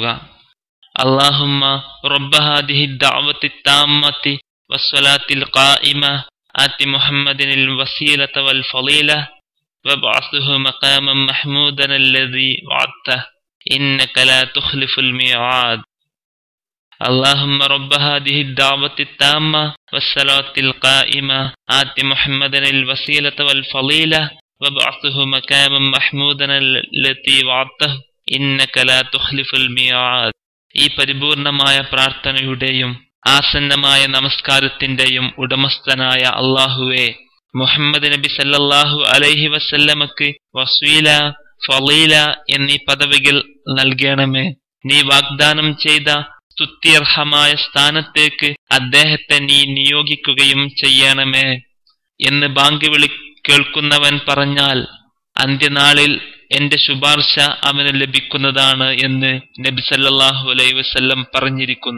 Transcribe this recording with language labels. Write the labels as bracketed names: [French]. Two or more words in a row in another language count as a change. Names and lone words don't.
[Arabic] اللهم رب هذه الدعوة التامة والصلاة القائمة آت محمدا الوسيلة والفضيلة وابعثه مقاما محمودا الذي وعدته إنك لا تخلف الميعاد. اللهم رب هذه الدعوة التامة والصلاة القائمة آت محمدا الوسيلة والفضيلة وابعثه مقاما محمودا الذي وعدته إنك لا تخلف الميعاد. [Malayalam] ഈ പരിപൂർണമായ പ്രാർത്ഥനയുടെയും ആസന്നമായ നമസ്കാരത്തിന്റെയും ഉടമസ്ഥനായ അല്ലാഹുവേ, മുഹമ്മദ് നബി [Arabic] صلى الله عليه [Malayalam] വസല്ലമക്ക് വസീല, ഫളീല എന്നീ പദവികൾ നൽകണമേ. നീ വാഗ്ദാനം ചെയ്ത സ്തുത്യർഹമായ സ്ഥാനത്തേക്ക് അദ്ദേഹത്തെ നീ നിയോഗിക്കുകയും ചെയ്യണമേ എന്ന് ബാങ്ക് വിളി കേൾക്കുന്നവൻ പറഞ്ഞാൽ അന്ത്യനാളിൽ എന്റെ ശുപാർശ അവന് ലഭിക്കുന്നതാണ് എന്ന് നബി [Arabic] صلى الله عليه وسلم [Malayalam] പറഞ്ഞിരിക്കുന്നു.